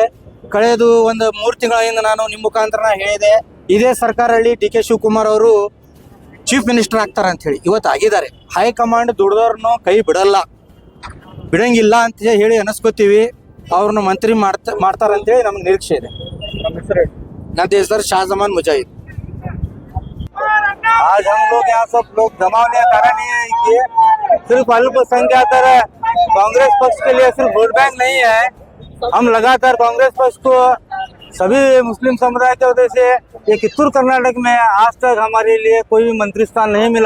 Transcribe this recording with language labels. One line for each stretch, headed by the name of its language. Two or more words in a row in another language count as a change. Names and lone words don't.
Kannada: ಕಳೆದು ಒಂದು 3 ತಿಂಗಳಿಂದ ನಾನು ನಿಮ್ಮ ಮುಖಾಂತರ ಹೇಳಿದೆ, ಇದೇ ಸರ್ಕಾರದಲ್ಲಿ DK ಶಿವಕುಮಾರ್ ಅವರು
English: chief minister
Kannada: ಆಗ್ತಾರೆ ಅಂತ ಹೇಳಿ. ಇವತ್ತು ಆಗಿದ್ದಾರೆ. ಹೈಕಮಾಂಡ್ ದುಡ್ದವ್ರನ್ನು ಕೈ ಬಿಡಂಗಿಲ್ಲ ಅಂತ ಹೇಳಿ ಅನಿಸ್ಕೋತೀವಿ. ಅವ್ರನ್ನ ಮಂತ್ರಿ ಮಾಡ್ತಾರಂತೇಳಿ ನಮ್ಗೆ ನಿರೀಕ್ಷೆ ಇದೆ. ನನ್ನ ಹೆಸರು शाहजमान मुजाहिद।
Hindi: आज हम लोग यहाँ सब लोग जमा होने का कारण ये है कि सिर्फ अल्पसंख्यक कांग्रेस पक्ष के लिए सिर्फ वोट बैंक नहीं है। हम लगातार कांग्रेस पक्ष को सभी मुस्लिम समुदाय की वजह से ये कित्तूर कर्नाटक में आज तक हमारे लिए कोई भी मंत्री स्थान नहीं मिला।